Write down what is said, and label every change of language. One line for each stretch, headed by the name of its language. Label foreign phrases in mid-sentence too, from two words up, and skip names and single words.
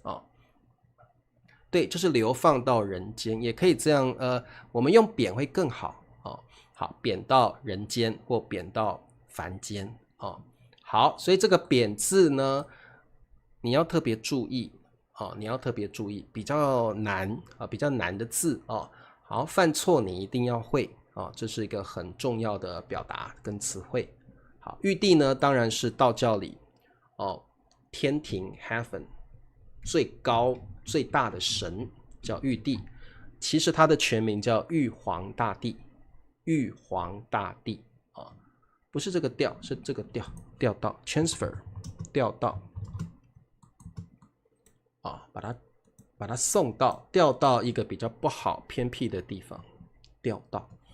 Chinese: 對，就是流放到人間，也可以這樣我們用貶会更好好，貶到人間或貶到凡間好，所以这個貶字呢，你要特別注意你要特別注意，比較難的字好，犯錯你一定要會這是一個很重要的表達跟詞彙。好，玉帝呢當然是道教裡天庭 heaven 最高最大的神，叫玉帝。其實他的全名叫玉皇大帝，玉皇大帝不是這個調，是這個調到 transfer 調到啊，把它送到調到一個比較不好偏僻的地方，調到。